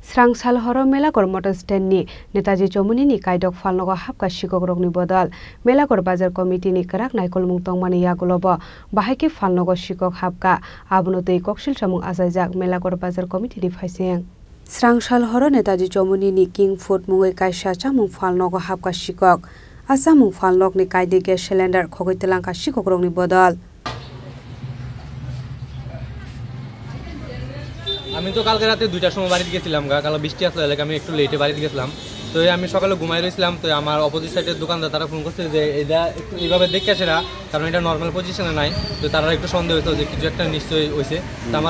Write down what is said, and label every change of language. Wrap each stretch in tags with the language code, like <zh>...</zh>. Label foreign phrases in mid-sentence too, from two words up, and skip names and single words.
<trp>स्रांसाल हर मेलागर मटर स्टैंडनि नेताजी चौमुनिनि कायदक फालनग हाबका सिकग्रगनि बदल मेलागर बाजार कमिटिनि कराक नायकल मुंतंगमानि यागुलब बाहायके फालनग सिकक हाबका आबुनो दै कक्सिल सामुं आजायजाक मेलागर बाजार कमिटिनि फायसें स्रांसाल हर नेताजी चौमुनिनि किंग फुड मुङै कायसा चामुं फालनग हाबका सिकक आसामुं फालनगनि कायदे गेस सिलिन्डार खगैतलांका सिकग्रगनि बदल</trp> <bn>আমি তো কালকে রাতে 2টার সময় বাড়িতে গেছিলাম কাল বৃষ্টি আসলে এলাকা আমি একটু লেটে বাড়িতে গেছিলাম তো আমি সকালে ঘুমাই রইছিলাম তো আমার অপোজিট সাইডের দোকানদার তারা ফোন করছে যে এটা একটু এইভাবে দেখে আসে না কারণ এটা নর্মাল পজিশনে নাই তো তারা একটু সন্দেহ হয়েছিল যে কিছু একটা নিশ্চয়ই হয়েছে তো আমার</bn>